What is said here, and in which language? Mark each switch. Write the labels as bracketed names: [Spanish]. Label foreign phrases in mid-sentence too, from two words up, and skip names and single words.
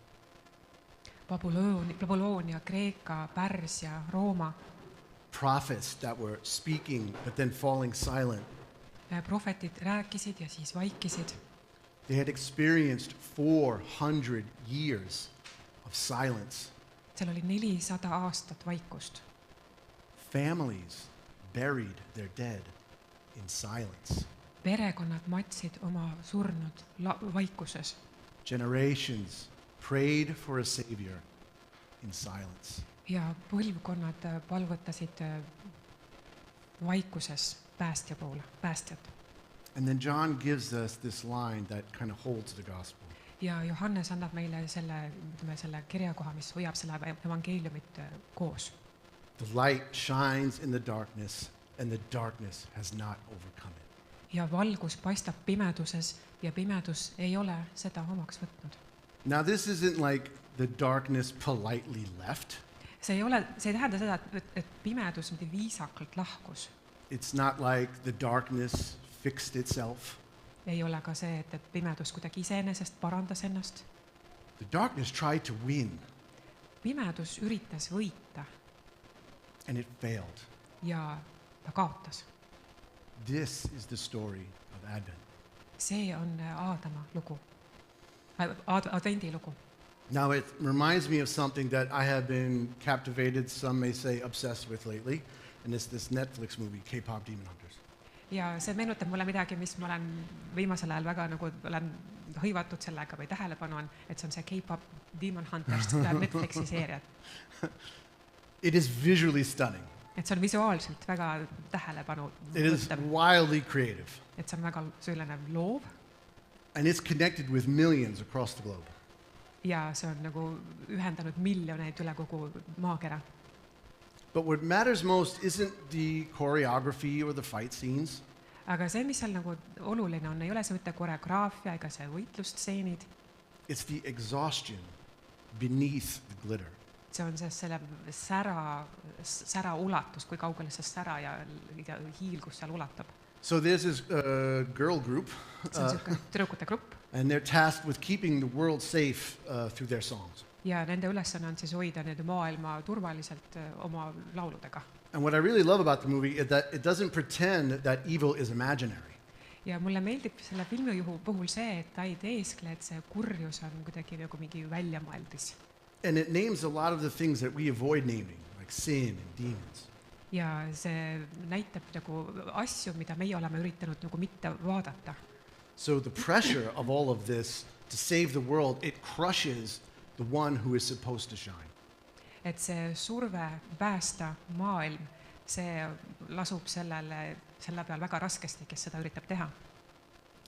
[Estonian] Babyloonia, Kreeka, Pärsia, Rooma. [English] Prophets that were speaking but then falling silent. [Estonian] Prohvetid rääkisid ja siis vaikisid. [English] They had experienced 400 years of silence. [Estonian] Seal oli 400 aastat vaikust. [English] Families buried their dead in silence. [Estonian] Perekonnad matsid oma surnud vaikuses. [English] Generations prayed for a savior in silence. [Estonian] Ja põlvkonnad palvetasid vaikuses päästja poole, päästjat. [English] And then John gives us this line that kind of holds the gospel. [Estonian] Ja Johannes annab meile selle kirjakoha, mis hoiab selle evangeeliumit koos. [English] The light shines in the darkness, and the darkness has not overcome it. [Estonian] Ja valgus paistab pimeduses ja pimedus ei ole seda omaks võtnud. [English] Now this isn't like the darkness politely left. [Estonian] See ei tähenda seda, et pimedus viisakalt lahkus. [English] It's not like the darkness fixed itself. [Estonian] Ei ole ka see, et pimedus kuidagi iseenesest parandas ennast. [English] The darkness tried to win, [Estonian] Pimedus üritas võita [English] and it failed. [Estonian] ja ta kaotas. [English] This is the story of Advent. [Estonian] See on Aadama lugu, advendi lugu. [English] Now it reminds me of something that I have been captivated, some may say obsessed with lately, and it's this Netflix movie, K-pop Demon Hunters. [Estonian] Ja see meenutab mulle midagi, mis ma olen viimasel ajal väga olen hõivatud sellega või tähelepanu on, et see on see K-pop Demon Hunters, Netflixi seeria. [English] It is visually stunning. [Estonian] Et see on visuaalselt väga tähelepanu [English] It is [Estonian] võttev. [English] wildly creative. [Estonian] Et see on väga selline loov [English] And it's connected with millions across the globe. [Estonian] ja see on nagu ühendanud miljoneid üle kogu maakera. [English] But what matters most isn't the choreography or the fight scenes. [Estonian] Aga see, mis seal nagu oluline on, ei ole see mitte koreograafia ega see võitlustseenid. [English] It's the exhaustion beneath the glitter. [Estonian] See on selle sära ulatus, kui kaugele see sära ja hiilgus seal ulatab. [English] So there's this girl group, [Estonian] See on selline tüdrukute grupp [English] and they're tasked with keeping the world safe through their songs. [Estonian] ja nende ülesanne on siis hoida nende maailma turvaliselt oma lauludega. [English] And what I really love about the movie is that it doesn't pretend that evil is imaginary. [Estonian] Ja mulle meeldib selle filmi puhul see, et ta ei teeskle, et see kurjus on kuidagi nagu mingi väljamõeldis. [English] And it names a lot of the things that we avoid naming, like sin and demons. [Estonian] Ja see näitab nagu asju, mida meie oleme üritanud nagu mitte vaadata. [English] So the pressure of all of this to save the world, it crushes the one who is supposed to shine. [Estonian] Et see surve päästa maailm, see lasub selle peal väga raskesti, kes seda üritab teha.